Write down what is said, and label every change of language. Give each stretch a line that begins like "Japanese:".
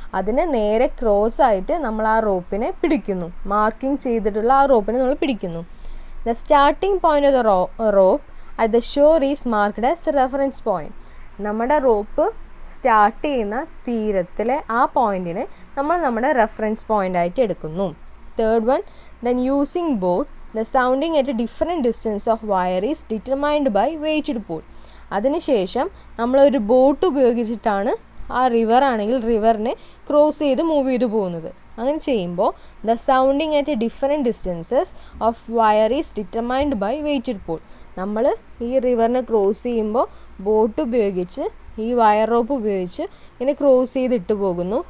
Malayalam: അതിന് നേരെ ക്രോസ് ആയിട്ട് നമ്മൾ ആ റോപ്പിനെ പിടിക്കുന്നു, മാർക്കിംഗ് ചെയ്തിട്ടുള്ള ആ റോപ്പിനെ നമ്മൾ പിടിക്കുന്നു.
English: The starting point of the rope at the shore is marked as the reference point.
Malayalam: നമ്മുടെ റോപ്പ് സ്റ്റാർട്ട് ചെയ്യുന്ന തീരത്തിലെ ആ പോയിന്റിനെ നമ്മൾ നമ്മുടെ റെഫറൻസ് പോയിന്റ് ആയിട്ട് എടുക്കുന്നു.
English: Third one, then using boat the sounding at a different distance of wire is determined by weighted pole.
Malayalam: അതിനുശേഷം നമ്മളൊരു ബോട്ട് ഉപയോഗിച്ചിട്ടാണ് ആ റിവർ ആണെങ്കിൽ റിവറിനെ ക്രോസ് ചെയ്ത് മൂവ് ചെയ്ത് പോകുന്നത്. അങ്ങനെ ചെയ്യുമ്പോൾ
English: The sounding at a different distances of wire is determined by weighted pole.
Malayalam: നമ്മൾ ഈ റിവറിനെ ക്രോസ് ചെയ്യുമ്പോൾ ബോട്ട് ഉപയോഗിച്ച് ഈ വയർ റോപ്പ് ഉപയോഗിച്ച് ഇങ്ങനെ ക്രോസ് ചെയ്തിട്ട് പോകുന്നു.